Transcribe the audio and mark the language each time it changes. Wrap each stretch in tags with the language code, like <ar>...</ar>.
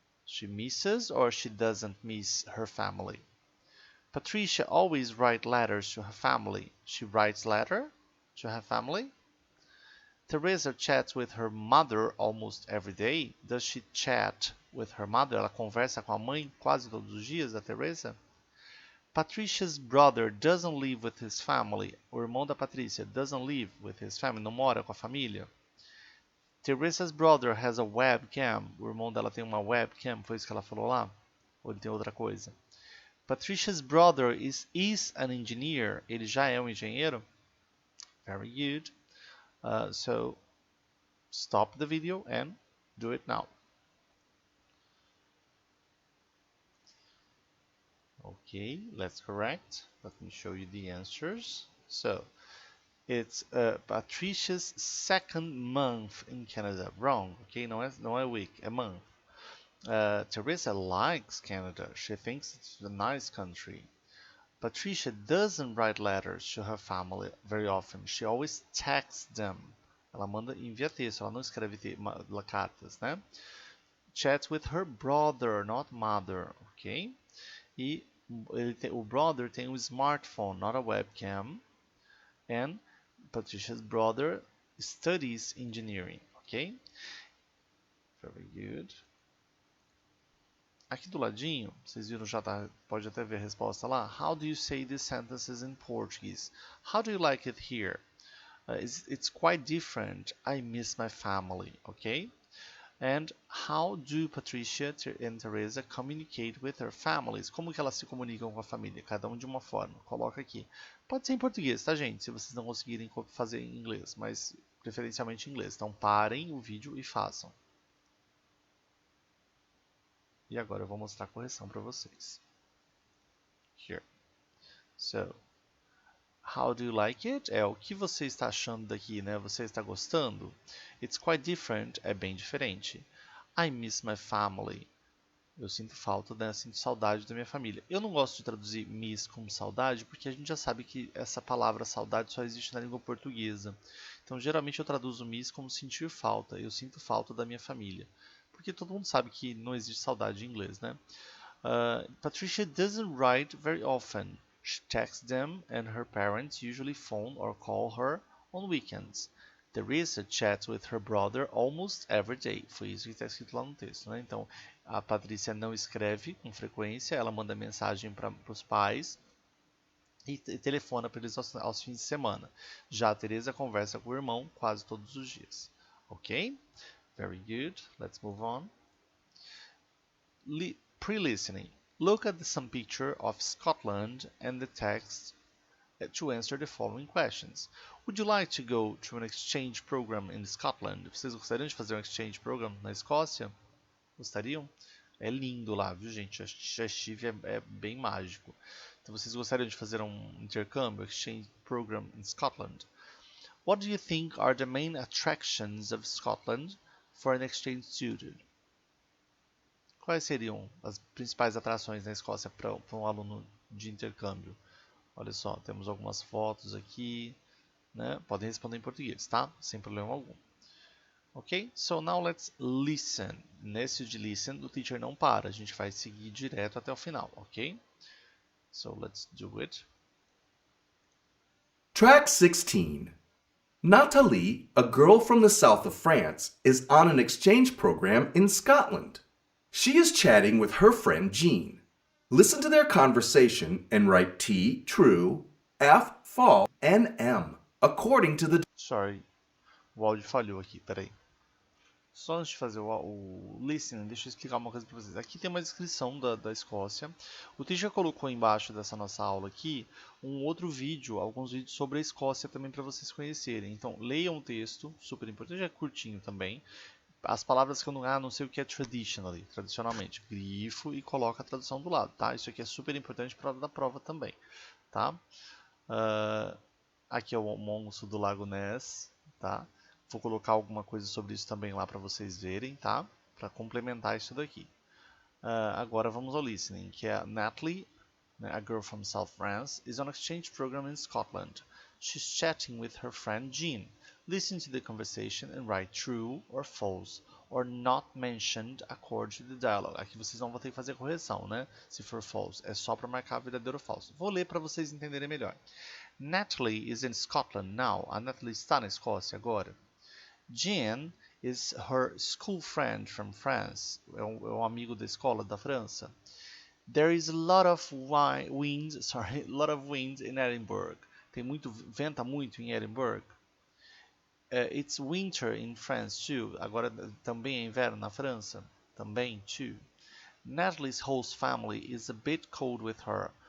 <en>She misses or she doesn't miss her family. Patricia always writes letters to her family. She writes letter to her family. Teresa chats with her mother almost every day. Does she chat with her mother?</en> <pt>Ela conversa com a mãe quase todos os dias, a Teresa.</pt> <en>Patricia's brother doesn't live with his family.</en> <pt>O irmão da Patrícia</pt> <en>doesn't live with his family.</en> <pt>Não mora com a família.</pt> <en>Teresa's brother has a webcam.</en> <pt>O irmão dela tem uma webcam. Foi isso que ela falou lá? Ou ele tem outra coisa?</pt> <en>Patricia's brother is an engineer.</en> <pt>Ele já é um engenheiro?</pt> <en>Very good. So stop the video and do it now. Okay, let's correct. Let me show you the answers. So it's Patricia's second month in Canada. Wrong. Okay,</en> <pt>não é</pt> <en>week, é month. Teresa likes Canada. She thinks it's a nice country. Patricia doesn't write letters to her family very often. She always texts them.</en> <pt>Ela envia texto, ela não escreve cartas, né?</pt> <en>Chats with her brother, not mother, ok?</en> <pt>E o brother tem um smartphone,</pt> <en>not a webcam. And Patricia's brother studies engineering, ok? Very good.</en> <pt>Aqui do ladinho, vocês viram, já tá, pode até ver a resposta lá.</pt> <en>How do you say these sentences in Portuguese? How do you like it here? It's quite different. I miss my family, okay? And how do Patricia and Teresa communicate with their families?</en> <pt>Como que elas se comunicam com a família? Cada um de uma forma. Coloca aqui. Pode ser em português, tá, gente? Se vocês não conseguirem fazer em inglês, mas preferencialmente em inglês. Então parem o vídeo e façam. E agora eu vou mostrar a correção para vocês.</pt> <en>Here. So, how do you like it?</en> <pt>É o que você está achando daqui, né? Você está gostando?</pt> <en>It's quite different.</en> <pt>É bem diferente.</pt> <en>I miss my family.</en> <pt>Eu sinto falta, né? Sinto saudade da minha família. Eu não gosto de traduzir miss como saudade, porque a gente já sabe que essa palavra saudade só existe na língua portuguesa. Então, geralmente eu traduzo miss como sentir falta. Eu sinto falta da minha família. Porque todo mundo sabe que não existe saudade em inglês, né?</pt> <en>Patricia doesn't write very often. She texts them and her parents usually phone or call her on weekends. Teresa chats with her brother almost every day.</en> <pt>Foi isso que está escrito lá no texto, né? Então, a Patrícia não escreve com frequência, ela manda mensagem para os pais e telefona para eles aos fins de semana. Já a Teresa conversa com o irmão quase todos os dias.</pt> <en>Ok? Very good. Let's move on. Pre-listening. Look at some picture of Scotland and the text to answer the following questions. Would you like to go to an exchange program in Scotland?</en> <pt>Vocês gostariam de fazer um exchange program na Escócia? Gostariam? É lindo lá, viu, gente? Já estive, é bem mágico. Então, vocês gostariam de fazer um intercâmbio,</pt> <en>exchange program in Scotland? What do you think are the main attractions of Scotland for an exchange student?</en> <pt>Quais seriam as principais atrações na Escócia para um aluno de intercâmbio? Olha só, temos algumas fotos aqui, né? Podem responder em português, tá? Sem problema algum. Ok?</pt> <en>So now let's listen.</en> <pt>Nesse de listen, o teacher não para. A gente vai seguir direto até o final, ok?</pt> <en>So let's do it. Track 16. Nathalie, a girl from the south of France, is on an exchange program in Scotland. She is chatting with her friend Jean. Listen to their conversation and write T, true, F, false, and M, according to the...</en> <pt>Sorry, o áudio falhou aqui, peraí. Só antes de fazer o listening, deixa eu explicar uma coisa para vocês. Aqui tem uma descrição da Escócia. O teacher colocou embaixo dessa nossa aula aqui um outro vídeo, alguns vídeos sobre a Escócia também para vocês conhecerem. Então, leiam o texto, super importante, é curtinho também. As palavras que eu não sei o que é tradicionalmente. Grifo e coloca a tradução do lado, tá? Isso aqui é super importante para a hora da prova também, tá? Aqui é o monstro do Lago Ness, tá? Vou colocar alguma coisa sobre isso também lá para vocês verem, tá? Para complementar isso daqui. Agora vamos ao listening, que é Natalie</pt> <en>a girl from South France, is on exchange program in Scotland. She's chatting with her friend Jean. Listen to the conversation and write true or false or not mentioned according to the dialogue.</en> <pt>Aqui vocês não vão ter que fazer correção, né? Se for false, é só para marcar verdadeiro ou falso. Vou ler para vocês entenderem melhor.</pt> <en>Natalie is in Scotland now.</en> <pt>A Natalie está na Escócia agora.</pt> <en>Jean is her school friend from France.</en> <pt>É um amigo da escola da França.</pt> <en>There is a lot of wind in Edinburgh.</en> <pt>Venta muito em Edinburgh.</pt> <en>It's winter in France too.</en> <pt>Agora também é inverno na França. Também too.</pt> <en>Natalie's host family is a bit cold with her.</en>